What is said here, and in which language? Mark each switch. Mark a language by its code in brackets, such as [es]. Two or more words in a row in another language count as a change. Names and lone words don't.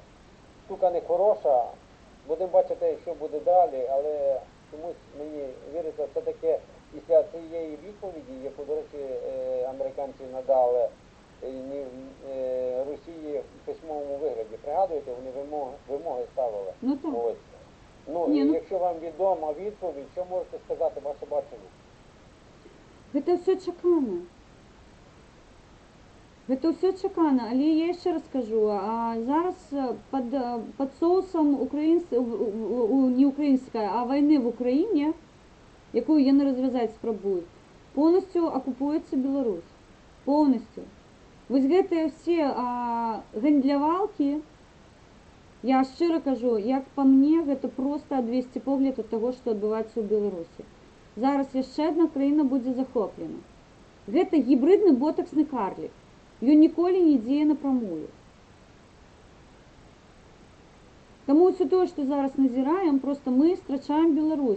[uk] Штука не хороша, будемо бачити, що буде далі, але чомусь мені віриться, все-таки після цієї відповіді, яку, до речі, американці надали Росії в письмовому вигляді. Пригадуєте, вони вимоги ставили. Ну так. Ось. Ну, Ні, і ну- якщо вам відома відповідь, що можете сказати, ваше бачення? [be] Гэта все чакана. Гэта все чакана, [uk] але я ще раз кажу, а зараз під соусом не української, а війни в Україні, яку яны розв'язати спробують, повністю окупується Білорусь. Повністю. [be] Вось гэтыя всі гандлявалкі, [uk] я щиро кажу, [be] як по мне, гэта просто адвесці погляд ад таго, што адбываецца ў Беларусі. Зараз яшчэ адна краіна будзе захоплена. Гэта гібридны ботаксны карлік. Ён ніколі не дзее напрамую. Таму ўсё тое, што зараз назіраем, просто мы страчаем Беларусь.